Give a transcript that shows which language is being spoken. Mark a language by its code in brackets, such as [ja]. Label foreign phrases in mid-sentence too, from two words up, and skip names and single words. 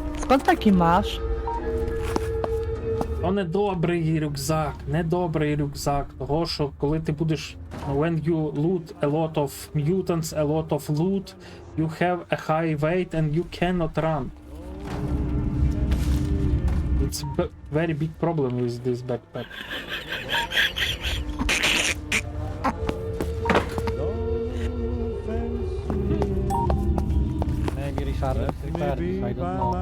[pl] Skąd taki masz? [uk] То недобрий рюкзак, недобрий рюкзак. Того, що коли ти будеш. [en] When you loot a lot of mutants, a lot of loot, you have a high weight and you cannot run. It's a very big problem with this backpack. Maybe Richard prepared this, I don't know.